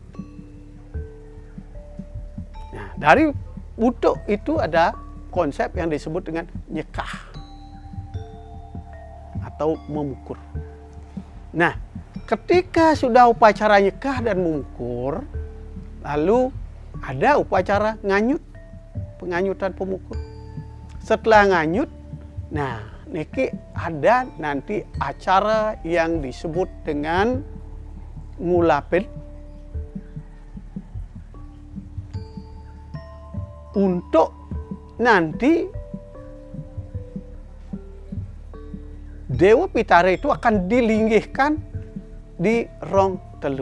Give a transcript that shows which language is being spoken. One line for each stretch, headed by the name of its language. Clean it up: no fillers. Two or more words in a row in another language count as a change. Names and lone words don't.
Indonesian: Nah, dari untuk itu ada konsep yang disebut dengan nyekah atau memukur. Nah, ketika sudah upacara nyekah dan memukur, lalu ada upacara nganyut, penganyutan pemukur. Setelah nganyut, nah niki ada nanti acara yang disebut dengan ngulapin untuk nanti Dewa Pitara itu akan dilinggihkan di rong telu.